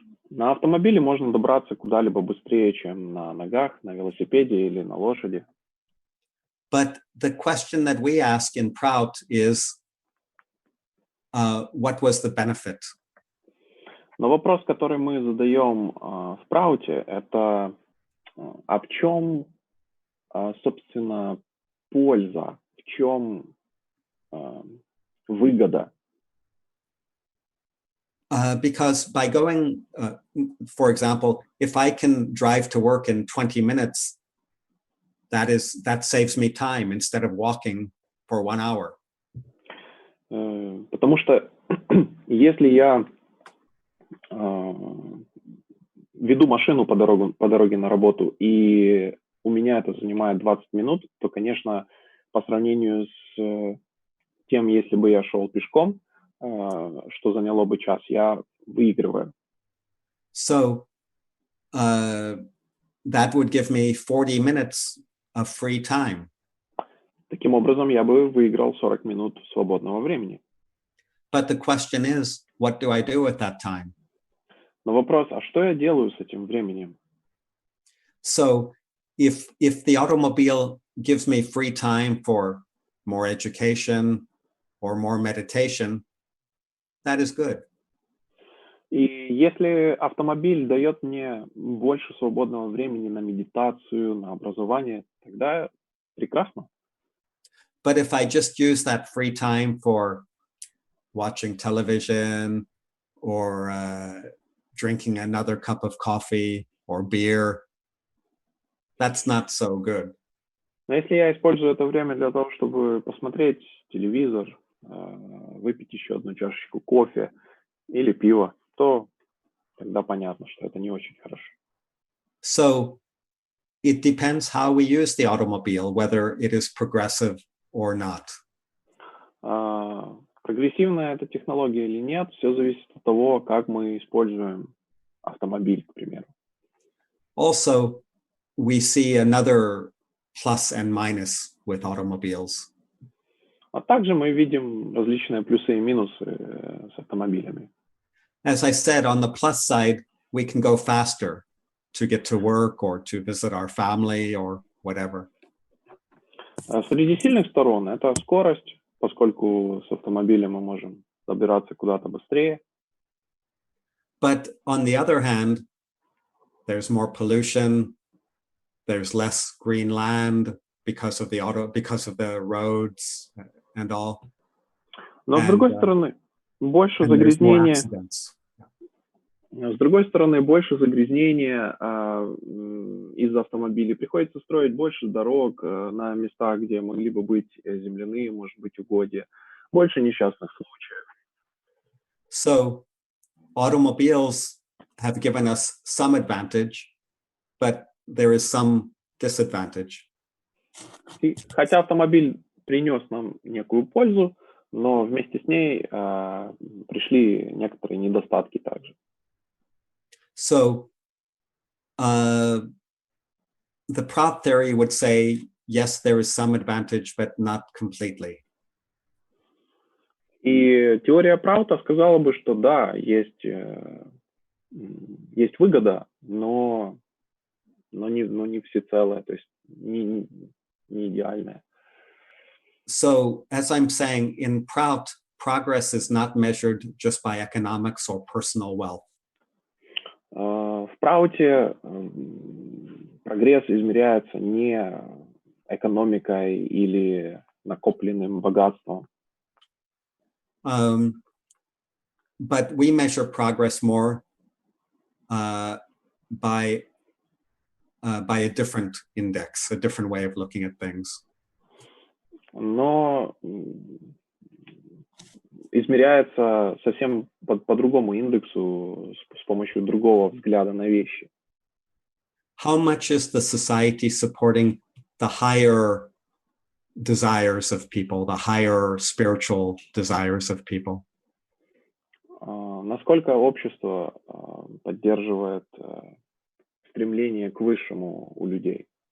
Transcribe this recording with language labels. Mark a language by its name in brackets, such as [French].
[Russian] На автомобиле можно добраться куда-либо быстрее, чем на ногах, на велосипеде или на лошади. [English] But the question that we ask in ПРАУТ is, what was the benefit? [Russian] Но вопрос, который мы задаем в ПРАУТе, это а в чем, собственно, польза, в чем выгода? [English] Because by going, for example, if I can drive to work in 20 minutes, that saves me time instead of walking for 1 hour. [Russian] Потому что если я веду машину по дороге на работу, и у меня это занимает 20 минут, то, конечно, по сравнению с тем, если бы я шел пешком, что заняло бы час, я выигрываю. [English] So that would give me 40 minutes of free time. [Russian] Таким образом, я бы выиграл 40 минут свободного времени. [English] But the question is, what do I do at that time? [Russian] Но вопрос, а что я делаю с этим временем? [English] So if the automobile gives me free time for more education or more meditation, that is good. [Russian] И если автомобиль дает мне больше свободного времени на медитацию, на образование, тогда прекрасно. [English] But if I just use that free time for watching television or drinking another cup of coffee or beer, that's not so good. [Russian] Но если я использую это время для того, чтобы посмотреть телевизор, выпить еще одну чашечку кофе или пива, то тогда понятно, что это не очень хорошо. [English] So it depends how we use the automobile, whether it is progressive or not. [Russian] Прогрессивная эта технология или нет, все зависит от того, как мы используем автомобиль, к примеру. [English] Also, we see another plus and minus with automobiles. [Russian] А также мы видим различные плюсы и минусы с автомобилями. [English] As I said, on the plus side, we can go faster to get to work or to visit our family or whatever. [Russian] Среди сильных сторон это скорость, поскольку с автомобилем мы можем добираться куда-то быстрее. [English] But on the other hand, there's more pollution, there's less green land because of the roads and all. [Russian] Но с другой стороны, больше [English] And there's more [Russian] загрязнения. [English] accidents. [Russian] С другой стороны, больше загрязнения из-за автомобилей. Приходится строить больше дорог на местах, где могли бы быть земляные, может быть, угодья. Больше несчастных случаев. [English] So automobiles have given us some advantage, but there is some disadvantage. [Russian] И хотя автомобиль принес нам некую пользу, но вместе с ней пришли некоторые недостатки также. [English] So the prop theory would say, yes, there is some advantage, but not completely. [Russian] И теория ПРАУТа сказала бы, что да, есть выгода, но не всецелая, то есть не идеальная. [English] So as I'm saying, in PRAUT, progress is not measured just by economics or personal wealth. [Russian] В ПРАУТе прогресс измеряется не экономикой или накопленным богатством. [English] But we measure progress more by a different index, a different way of looking at things. [Russian] Но измеряется совсем по другому индексу, с помощью другого взгляда на вещи. [English] How much is the society supporting the higher desires of people, the higher spiritual desires of people? [Russian] Насколько общество поддерживает стремление к высшему у людей?